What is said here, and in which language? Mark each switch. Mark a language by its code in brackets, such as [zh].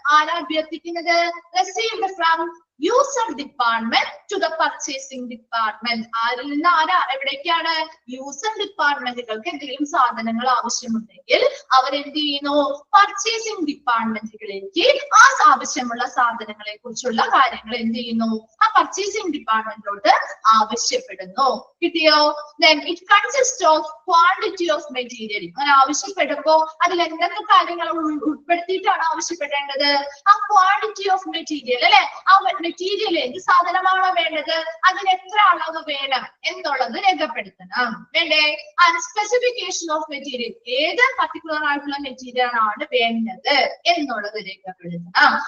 [ml] ആരാ അഭ്യർത്ഥിക്കുന്നത്? [en] Received from user department to the purchasing department. [ml] ആരിൽ നിന്ന് ആരാ? എവിടേക്കാണ്? യൂസർ ഡിപ്പാർട്ട്മെന്റുകൾക്ക് എന്തെങ്കിലും സാധനങ്ങൾ ആവശ്യമുണ്ടെങ്കിൽ അവരെന്ത് ചെയ്യുന്നു? പർച്ചേസിംഗ് ഡിപ്പാർട്ട്മെന്റുകളിലേക്ക് ആ ആവശ്യമുള്ള സാധനങ്ങളെ കുറിച്ചുള്ള കാര്യങ്ങൾ എന്ത് ചെയ്യുന്നു? ആ പർച്ചേസിംഗ് ഡിപ്പാർട്ട്മെന്റിലോട്ട് ആവശ്യപ്പെടുന്നു. കിട്ടിയോ? [en] Then it consists of quantity of material. [ml] അങ്ങനെ ആവശ്യപ്പെടുമ്പോ അതിൽ എന്തൊക്കെ കാര്യങ്ങൾ ഉൾപ്പെടുത്തിയിട്ടാണ് ആവശ്യപ്പെടേണ്ടത്? ആ [en] quantity of material [ml] അല്ലെ. ആ മെറ്റീരിയൽ എന്ത് സാധനമാണോ വേണ്ടത്, അതിന് എത്ര അളവ് വേണം എന്നുള്ളത് രേഖപ്പെടുത്തണം. വേണ്ടേ? [en] specification of material, [ml] ഏത് പർട്ടിക്കുലർ ആയിട്ടുള്ള മെറ്റീരിയൽ ആണ് വേണ്ടത് എന്നുള്ളത് രേഖപ്പെടുത്തണം.